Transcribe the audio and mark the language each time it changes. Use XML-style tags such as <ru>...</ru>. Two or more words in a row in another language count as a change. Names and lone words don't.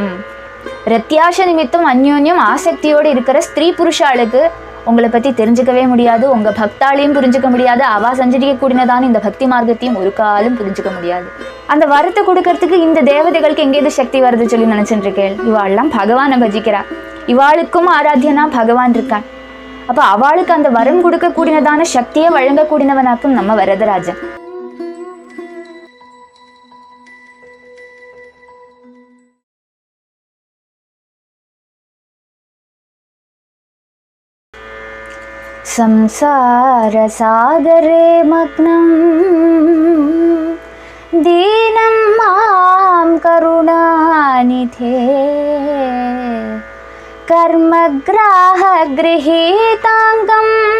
<ta>ரத்தியாச நிமித்தம் அந்யோன்யம் ஆசக்தியோடு இருக்கிற ஸ்திரீ புருஷாளுக்கு உங்களை பத்தி தெரிஞ்சுக்கவே முடியாது, உங்க பக்தாலையும் புரிஞ்சுக்க முடியாது, அவா சஞ்சரிக்க கூடினதான இந்த பக்தி மார்க்கத்தையும் ஒரு காலம் புரிஞ்சுக்க முடியாது. அந்த வரத்தை கொடுக்கறதுக்கு இந்த தேவதைகளுக்கு எங்கேது சக்தி வருது சொல்லி நினைச்சுட்டு இருக்கேன். இவாள்லாம் பகவானை பஜிக்கிறா, இவாளுக்கும் ஆராத்தியனா பகவான் இருக்கான். அப்ப அவளுக்கு அந்த வரம் கொடுக்க கூடினதான சக்தியை வழங்க கூடினவனாக்கும் நம்ம வரதராஜன்.</ta> <sa>संसार सागरे मग्नं दीनं मां करुणानिधे कर्मग्राह गृहीतांगं</sa>